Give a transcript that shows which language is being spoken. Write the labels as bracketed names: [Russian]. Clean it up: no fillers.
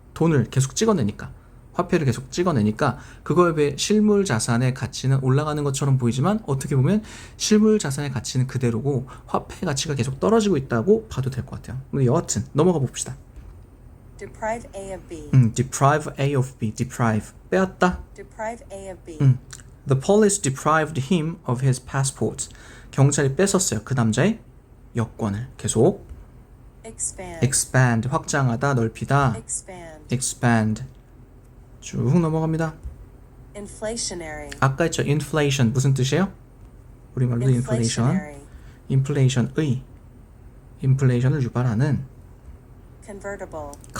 [Korean] 돈을 계속 찍어내니까 화폐를 계속 찍어내니까 그거에 비해 실물 자산의 가치는 올라가는 것처럼 보이지만 어떻게 보면 실물 자산의 가치는 그대로고 화폐 가치가 계속 떨어지고 있다고 봐도 될 것 같아요. 여하튼 넘어가 봅시다. [English] Deprive A of B. deprive A of B. [Korean] deprive 빼앗다. [English] Deprive A of B. The police deprived him of his passport. [Korean] 경찰이 뺏었어요. 그 남자의 여권을. 계속 expand 확장하다, 넓히다. expand 쭉 넘어갑니다. [English] Inflationary. [Korean] 아까 했죠. inflation 무슨 뜻이에요? 우리말로 inflation. inflation의 inflation을 유발하는 convertible.